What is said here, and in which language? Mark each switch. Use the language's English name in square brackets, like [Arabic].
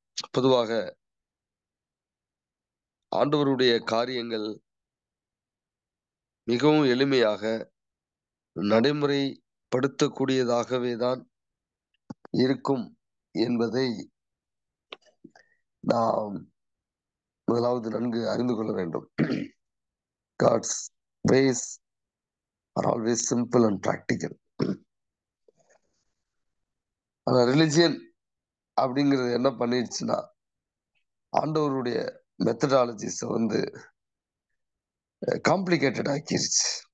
[Tamil] பொதுவாக ஆண்டவருடைய காரியங்கள் மிகவும் எளிமையாக நடைமுறைப்படுத்தக்கூடியதாகவே தான் இருக்கும் என்பதை நாம் முதலாவது நன்கு அறிந்து கொள்ள வேண்டும். [English] God's ways are always simple and practical. [Tamil] ஆனா ரிலிஜியன் அப்படிங்கிறது என்ன பண்ணிடுச்சுன்னா, ஆண்டவருடைய மெத்தடாலஜிஸை காம்ப்ளிகேட்டட் ஆக்கிருச்சு.